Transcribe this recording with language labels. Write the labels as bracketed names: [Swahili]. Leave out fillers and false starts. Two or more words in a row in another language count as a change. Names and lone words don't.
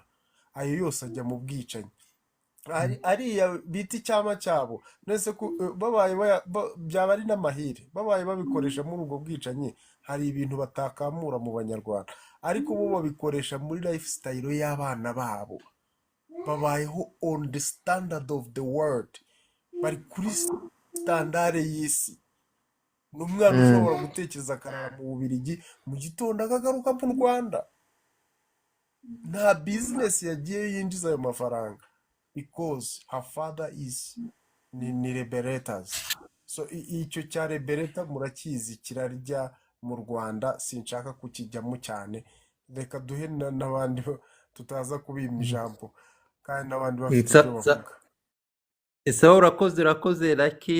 [Kinyarwanda] Ayo yose ajya mu bwicanyi. Ariya bita icyama cyabo, nese babaye byaba ari n'amahire, babaye babikoresha muri ubwo bwicanyi, hari ibintu batakamura mu banyarwanda, ariko bo babikoresha muri lifestyle y'abana babo. [English] Babayeho on the standard of the world, [Kinyarwanda] bari kuri standard y'isi. N'umwana ushobora gutekereza akarara mu Bubiligi mu gitondo akagaruka mu Rwanda, nta business yagiye yinjiza ayo mafaranga, [English] because her father is ni liberators. [Kinyarwanda] So icyo cya liberator murakizi kirarya mu Rwanda, sinshaka kukijyamo cyane, reka duhe n'abandi tutaza kubima ijambo kandi n'abandi bafite icyo bavuga. ese wowe urakoze Lucky.